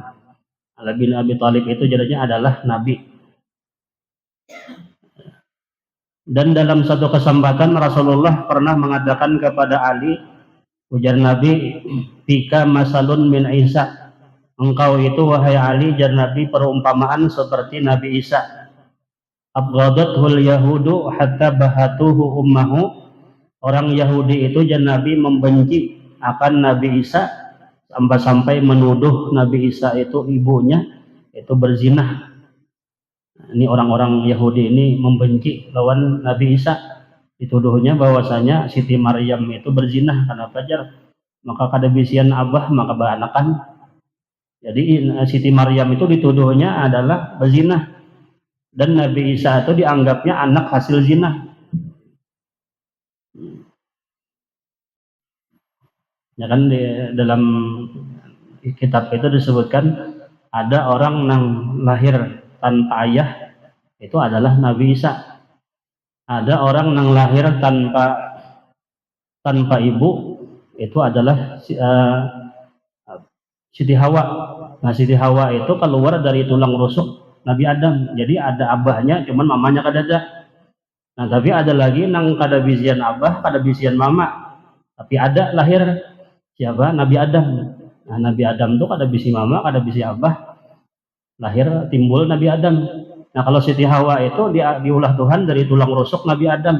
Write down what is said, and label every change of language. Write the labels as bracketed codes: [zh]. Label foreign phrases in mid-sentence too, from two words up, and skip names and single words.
[id] Ali bin Abi Thalib itu jadinya adalah Nabi. Dan dalam satu kesempatan Rasulullah pernah mengatakan kepada Ali, ujar Nabi, [ar] "فيك مثل من عيسى." [id] Engkau itu wahai Ali, jar Nabi, perumpamaan seperti Nabi Isa. [ar] أبغضته اليهود حتى بهتوا أمه. [id] Orang Yahudi itu jar Nabi membenci akan Nabi Isa sampai menuduh Nabi Isa itu ibunya itu berzinah. Ini orang-orang Yahudi ini membenci lawan Nabi Isa, dituduhnya bahwasanya Siti Maryam itu berzinah karena pajar, maka [bjn] kadebisian abah maka baanakan. [id] Jadi Siti Maryam itu dituduhnya adalah berzinah dan Nabi Isa itu dianggapnya anak hasil zina. Ya kan dalam kitab itu disebutkan ada orang yang lahir tanpa ayah, itu adalah Nabi Isa. Ada orang yang lahir tanpa ibu, itu adalah Siti Hawa. Nah, Siti Hawa itu keluar dari tulang rusuk Nabi Adam. [bjn] Jadi ada abahnya, cuman mamanya kada ada. Nah, tapi ada lagi nang kada bisian abah, kada bisian mama. [id] Tapi ada lahir siapa? Nabi Adam. [bjn] Nah, Nabi Adam itu kada bisi mama, kada bisi abah. [id] Lahir timbul Nabi Adam. Nah, kalau Siti Hawa itu diulah Tuhan dari tulang rusuk Nabi Adam.